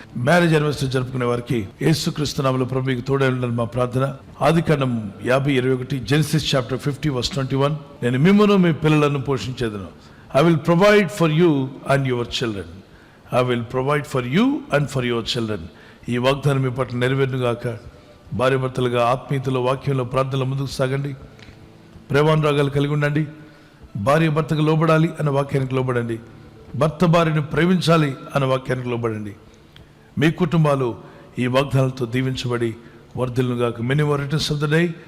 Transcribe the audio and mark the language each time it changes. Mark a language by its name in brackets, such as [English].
[Telugu] Marriage anniversary జరుపుకునే వారికి యేసుక్రీస్తు నామములో ప్రభు మీకు తోడై ఉండాలని మా ప్రార్థన. ఆదికాండం 50:21, [English] Genesis chapter 50:21. [Telugu] నేను మిమ్మును మీ పిల్లలను పోషించేదను. [English] I will provide for you and your children. I will provide for you and for your children. [Telugu] ఈ వాగ్దానం మీ పట్ల నెరవేరునుగాక. భార్య భర్తలుగా ఆత్మీయతలో, వాక్యంలో, ప్రార్థనలో ముందుకు సాగండి. ప్రేమానురాగాలు కలిగి ఉండండి. భార్య భర్తకు లోబడాలి అన్న వాక్యానికి లోబడండి. భర్త భార్యను ప్రేమించాలి అన్న వాక్యానికి లోబడండి. మీ కుటుంబాలు ఈ వాగ్దానాలతో దీవించబడి వర్ధిల్లుగాక. [English] Many more returns of the day.